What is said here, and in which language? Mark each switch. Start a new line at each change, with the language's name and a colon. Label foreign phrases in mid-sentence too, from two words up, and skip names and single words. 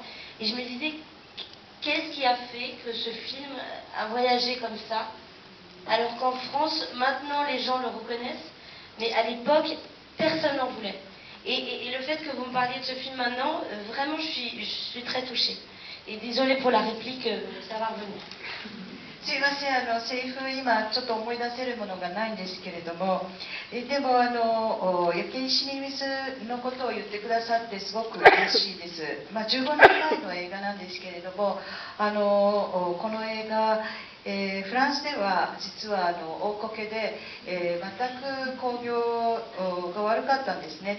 French: Et je me disais, qu'est-ce qui a fait que ce film a voyagé comme ça? Alors qu'en France, maintenant, les gens le reconnaissent, mais à l'époque, personne n'en voulait. Et le fait que vous me parliez de ce film maintenant, vraiment, je suis très touchée. Et désolée pour la réplique, ça va revenir.
Japanese: すいません、セリフ今ちょっと思い出せるものがないんですけれども、でも焼け石に水のことを言ってくださってすごく嬉しいです。15年前の映画なんですけれども、この映画、フランスでは実は大こけで、全く興行が悪かったんですね。